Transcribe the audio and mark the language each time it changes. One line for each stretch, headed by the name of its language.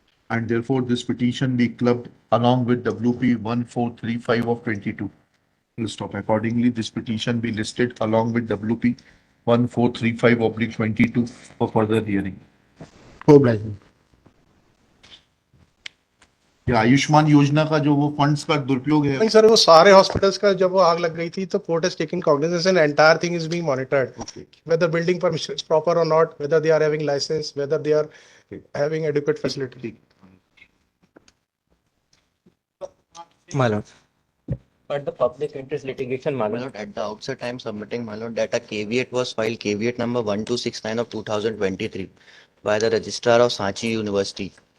English: And therefore, this petition be clubbed along with WP 1435 of 22. We'll stop. Accordingly, this petition be listed along with WP 1435 of 22 for further hearing. Oblige.
Hindi: ये आयुष्मान योजना का जो वो funds का दुरुपयोग है. नहीं सर, वो सारे हॉस्पिटल्स का जब वो आग लग गई थी तो
English: Court has taken cognizance and entire thing is being monitored. Whether building permission is proper or not, whether they are having license, whether they are having adequate facility. My lord. But the public interest litigation, my lord, at the outset, I am submitting, my lord, that a caveat was filed, caveat number 1269 of 2023 by the registrar of Sanchi University.